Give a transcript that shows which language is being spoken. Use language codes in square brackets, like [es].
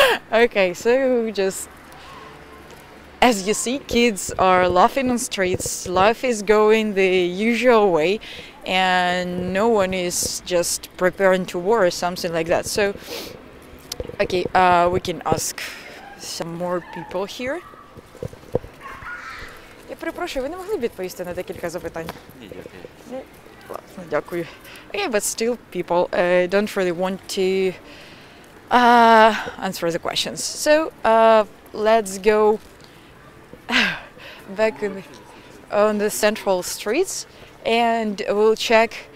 [en] Okay, so just as you see, kids are laughing on streets, life is going the usual way, and no one is just preparing to war or something like that. So, okay, we can ask some more people here. [uk] Я перепрошую, ви не могли б відповісти на декілька запитань? Ні, дякую. Ні? Класно, дякую. [en] Okay, but still people don't really want to answer the questions. So let's go back on the central streets and we'll check.